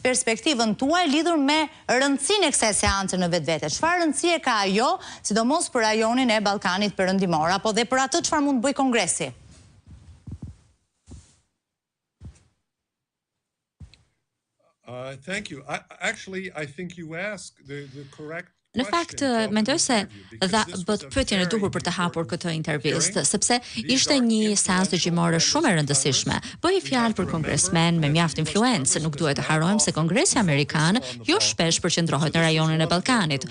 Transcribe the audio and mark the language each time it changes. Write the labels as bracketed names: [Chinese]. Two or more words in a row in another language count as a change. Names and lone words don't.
[Albanian] perspektivën tuaj lidhur me rëndësinë e kësaj seance në vetvete. Çfarë rëndësie ka ajo, sidomos për rajonin e Ballkanit Perëndimor, apo dhe për atë çfarë mund të bëjë Kongresi? [English] Thank you. I think you asked the correct. [Albanian] Në fakt, mendoj se bët pyetjen e duhur për të hapur këtë intervistë, sepse ishte një seancë dëgjimore shumë e rëndësishme. Bëhej fjalë për kongresmen me mjaft influencë, nuk duhet të harrojmë se Kongresi Amerikan jo shpesh përqendrohet në rajonin e Ballkanit.